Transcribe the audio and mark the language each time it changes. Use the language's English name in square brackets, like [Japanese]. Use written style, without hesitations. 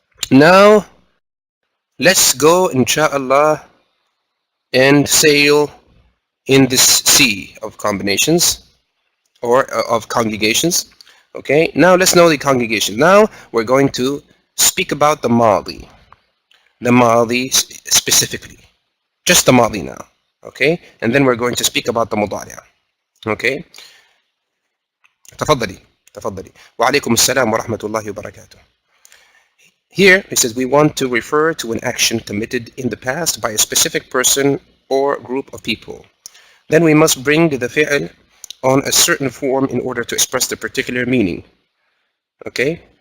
[English] Now, let's go, inshallah, and sail in this sea of combinations, or of congregations. Okay? Now, let's know the congregation. Now, we're going to speak about the Madi. The Madi specifically. Just the Madi now. Okay? And then we're going to speak about the Mudari'. Okay? [Arabic] تفضلي. تفضلي. وعليكم السلام ورحمة الله وبركاته. [English] Here, it says we want to refer to an action committed in the past by a specific person or group of people. Then we must bring the fi'l on a certain form in order to express the particular meaning. Okay?